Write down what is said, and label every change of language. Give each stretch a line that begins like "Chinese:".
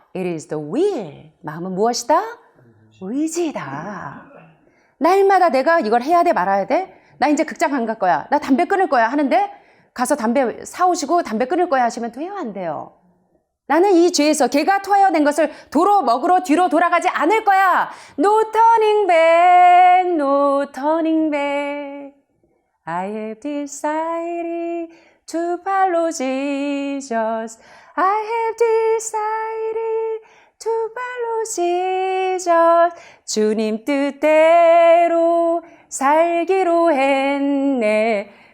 English: It is the will.
Korean: 마음은 무엇이다? 의지다. 날마다 내가 이걸 해야 돼 말아야 돼? 나 이제 극장 안 갈 거야. 나 담배 끊을 거야 하는데 가서 담배 사오시고 담배 끊을 거야 하시면 돼요 안 돼요? 나는 이 죄에서 개가 토하여낸 것을 도로 먹으러 뒤로 돌아가지 않을 거야.
English: No turning back, no turning back. I have decided to follow Jesus. I have decided to follow Jesus.
Korean: 주님 뜻대로 살기로 했네.